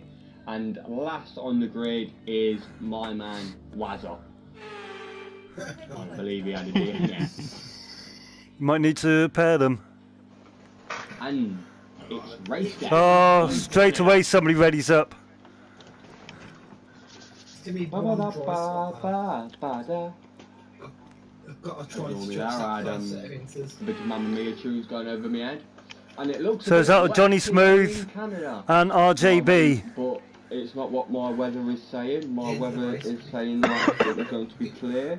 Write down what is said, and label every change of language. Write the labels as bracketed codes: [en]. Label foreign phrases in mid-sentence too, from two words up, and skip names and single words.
[en] And last on the grid is my man Wazza. I believe he had a DNF. You might need to pair them. And it's race day. Oh, straight away somebody readies up. To me, Ba, one ba, drive ba, ba, ba, da. I've got to try to Normally stretch there, that I had first set of inters. a bit of Mamma Mia tunes going over my head. And it looks So a is bit that wet Johnny today Smooth in Canada. and RJB? But it's not what my weather is saying. My weather is saying that it's going to be clear.